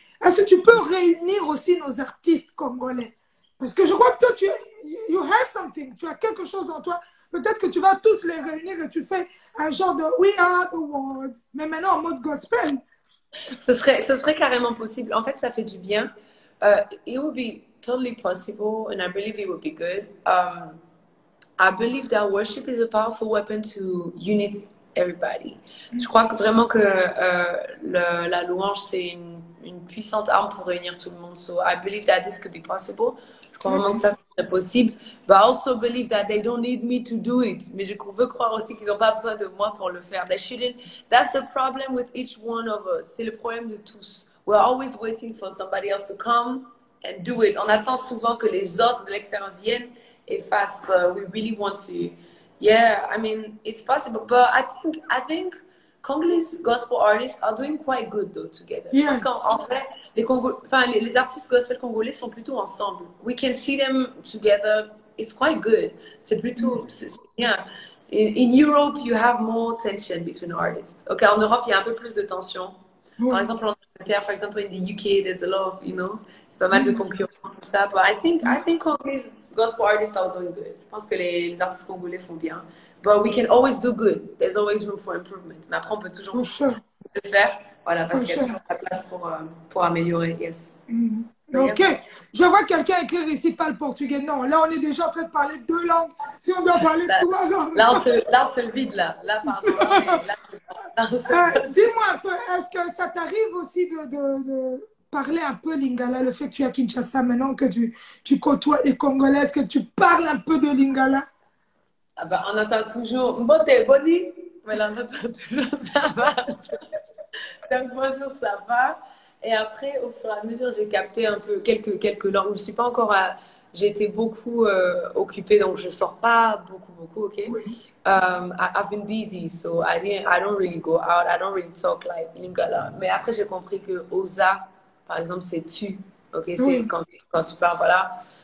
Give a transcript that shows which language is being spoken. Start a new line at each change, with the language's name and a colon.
French: Est-ce que tu peux réunir aussi nos artistes congolais? Parce que je crois que toi,
English: you have something,
French: tu as quelque chose en toi. Peut-être que tu vas tous les réunir et tu fais un genre de We Are the World, mais maintenant en mode gospel. Ce serait carrément possible. En fait, ça fait du bien.
English: It would be totally possible, and I believe it would be good. I believe that worship is a powerful weapon to unite everybody.
French: Je crois vraiment que la louange, c'est une puissante arme pour réunir tout le monde.
English: So I believe that this could be possible.
French: Je crois vraiment que ça serait possible.
English: But I also believe that they don't need me to do it.
French: Mais je veux croire aussi qu'ils n'ont pas besoin de moi pour le faire.
English: They shouldn't. That's the problem with each one of us.
French: C'est le problème de tous.
English: We're always waiting for somebody else to come and do it.
French: On attend souvent que les autres de l'extérieur viennent et fassent.
English: But we really want to. Yeah, I mean, it's possible. But I think Congolese gospel artists are doing quite good though together. Yes.
French: Parce qu'en vrai, les artistes gospel congolais sont plutôt ensemble.
English: We can see them together. It's quite good.
French: C'est plutôt, c'est bien.
English: In Europe, you have more tension between artists.
French: Okay, en Europe, il y a un peu plus de tension. Par exemple, en Angleterre,
English: for example, in the UK, there's a lot of,
French: pas mal de concurrence, tout ça.
English: But I think Congolese gospel artists are doing good.
French: Je pense que les artistes congolais font bien.
English: But we can always do good. There's always room for improvement.
French: Mais après, on peut toujours le faire. Voilà, parce qu'il y a toujours la place pour améliorer.
English: Yes. Ok.
French: Je vois quelqu'un écrire ici, pas le portugais. Non, là, on est déjà en train de parler deux langues. Si on doit parler de trois langues. Là, on se vide, là. Là, pardon. Dis-moi un peu, est-ce que ça t'arrive aussi de parler un peu lingala, le fait que tu es à Kinshasa maintenant, que tu côtoies les Congolais, est-ce que tu parles un peu de lingala? Ah bah, on entend toujours Mbote, Boni, mais là, on entend toujours ça va. Donc, bonjour, ça va. Et après, au fur et à mesure, j'ai capté un peu quelques langues. Je ne suis pas encore j'ai été beaucoup occupée, donc je ne sors pas beaucoup, ok? Oui.
English: I've been busy, so I don't really go out. I don't really talk like lingala.
French: Mais après, j'ai compris que Oza, par exemple, c'est tu, ok? C'est quand tu parles, voilà.